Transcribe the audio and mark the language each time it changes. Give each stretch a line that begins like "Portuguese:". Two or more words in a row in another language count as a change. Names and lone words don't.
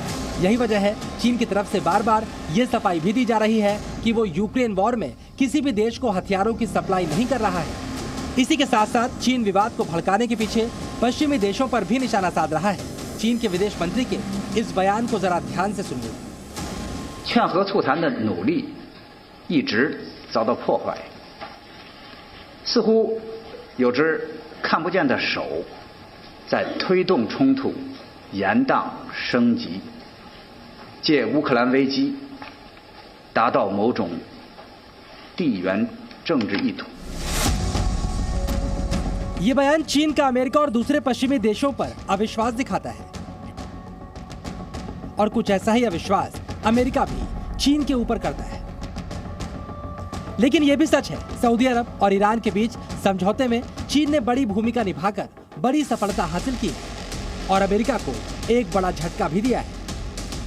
Hindi: यही वजह है चीन की तरफ से बार बार ये सफाई भी दी जा रही है कि वो यूक्रेन वॉर में किसी भी देश को हथियारों की सप्लाई नहीं कर रहा है। इसी के साथ साथ चीन विवाद को भड़काने के पीछे पश्चिमी देशों पर भी निशाना साध रहा है। चीन के विदेश मंत्री के इस बयान को जरा ध्यान से सुनिए।
Chinese: 劝和促谈的努力一直遭到破坏，似乎有只看不见的手在推动冲突延宕升级，借乌克兰危机达到某种地缘政治意图。
Hindi: ये बयान चीन का अमेरिका और दूसरे पश्चिमी देशों पर अविश्वास दिखाता है और कुछ ऐसा ही अविश्वास अमेरिका भी चीन के ऊपर करता है। लेकिन यह भी सच है सऊदी अरब और ईरान के बीच समझौते में चीन ने बड़ी भूमिका निभाकर बड़ी सफलता हासिल की और अमेरिका को एक बड़ा झटका भी दिया है।